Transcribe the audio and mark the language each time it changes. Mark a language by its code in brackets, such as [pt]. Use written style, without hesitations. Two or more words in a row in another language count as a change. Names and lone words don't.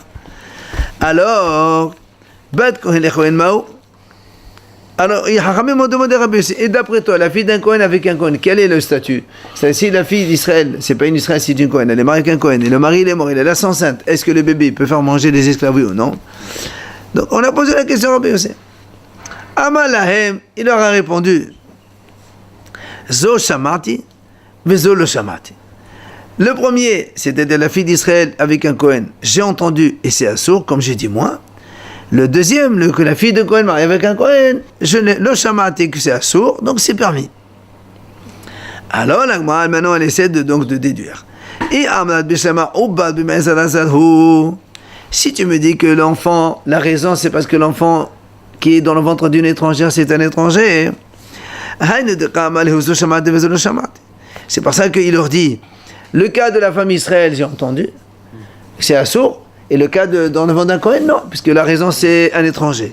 [fr] Alors les Chachamim m'ont demandé à Rabbi Yosef, et d'après toi, la fille d'un Kohen avec un Kohen, quel est le statut? C'est-à-dire, si la fille d'Israël, c'est pas une Israël, c'est une Kohen, elle est mariée avec un Kohen, et le mari il est mort, il est la enceinte, est-ce que le bébé peut faire manger les esclaves, oui ou non? Donc on a posé la question à Rabbi Yosef. Amalahem, il leur a répondu [he] זו שמעתי וזו לא שמעתי. [fr] Le premier, c'était de la fille d'Israël avec un Cohen. J'ai entendu et c'est assourd, comme j'ai dit moi. Le deuxième, que la fille de Cohen marie avec un Cohen, le shamati que c'est assourd, donc c'est permis. Alors la Gemara maintenant elle essaie de déduire. Et si tu me dis que l'enfant, la raison c'est parce que l'enfant qui est dans le ventre d'une étrangère c'est un étranger, c'est pour ça qu'il leur dit le cas de la femme Israël j'ai entendu, c'est assourd, et le cas dans le ventre d'un Cohen non, puisque la raison c'est un étranger.